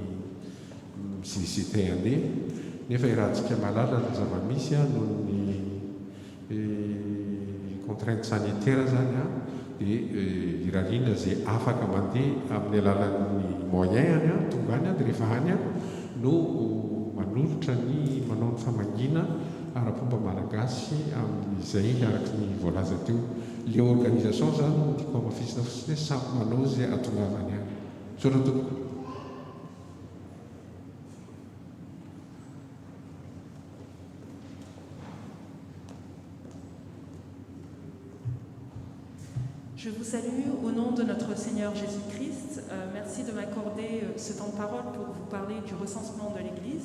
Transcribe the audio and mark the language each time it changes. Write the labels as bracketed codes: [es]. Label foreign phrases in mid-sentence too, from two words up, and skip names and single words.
[mg] CCT andeha nefa irahantsika malala ny zava-misy noho ny [fr] contrainte sanitaire [mg] zany dia irariana zay afaka mandeha amin'ny alalan'ny moyen tonga any dia rehefa any no manolotra ny manao ny famangina ara-pomba malagasy amin'izay araka ny voalaza teo. [fr] Le organisation [mg] zany no tiako amafisina fotsiny samy manao zay atongavany any. Saotra tompoko. [fr] Je vous salue au nom de notre Seigneur Jésus-Christ. Merci de m'accorder ce temps de parole pour vous parler du recensement de l'Église.